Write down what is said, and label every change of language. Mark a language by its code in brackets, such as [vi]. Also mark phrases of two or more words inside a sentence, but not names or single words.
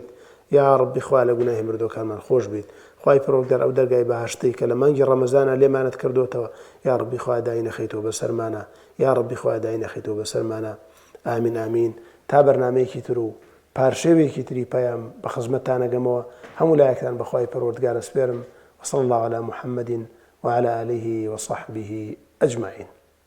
[ckb] یا ڕەبی خوایە لە گوناهی مردوەکانمان خۆش بیت. خوای پەروەردگار ئەو دەرگای بەهەشتی کە لە مانگی ڕەمەزانە لێمانت کردوتەوە یا ڕەبی خوایە دای نەخەیتەوە بەسەرمانە، یا ڕەبی خوایە دای نەخەیتەوە بەسەرمانە. ئامین ئامین. تا بەرنامەیەکی تر و پارشێوێکی تری پەیام بە خزمەتتان ئەگەمەوە هەموو لایەکتان بە خوای پەروەردگار ئەسپێرم. [ar] وصلى الله على محمد وعلى آله وصحبه أجمعين.